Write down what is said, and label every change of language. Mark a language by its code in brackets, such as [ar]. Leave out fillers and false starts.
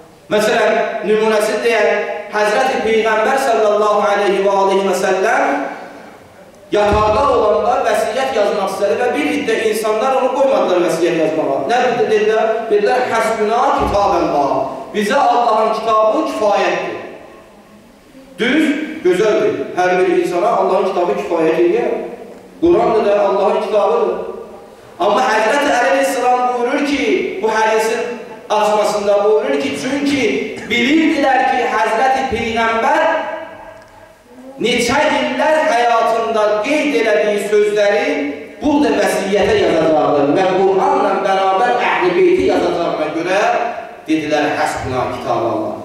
[az] Məsələn, nümunəsi deyək, Həzrəti Peyğəmbər sallallahu aleyhi və səlləm yataqda olanda vəsiyyət yazmaq istədi və bir iddə insanlar onu qoymadılar vəsiyyət yazmağa. Nə dedilər? Dedilər, [ar] həsbünə kitabəllah. [az] Bizə Allahın kitabı kifayətdir. Düz, gözəldir. Hər bir insana Allahın kitabı kifayət edir. Quran da Allahın kitabıdır. Amma Həzrəti Əli Aleyhisselam buyurur ki, bu hədisin açmasında buyurur ki, çünki bilirdilər ki, Həzrəti Peyğəmbər neçə illər həyatında qeyd elədiyi sözləri burada vəsiyyətə yazacaqdır və Quranla bərabər Əhl-i Beyti yazacağına görə dedilər, [ar] həsbuna kitab Allah.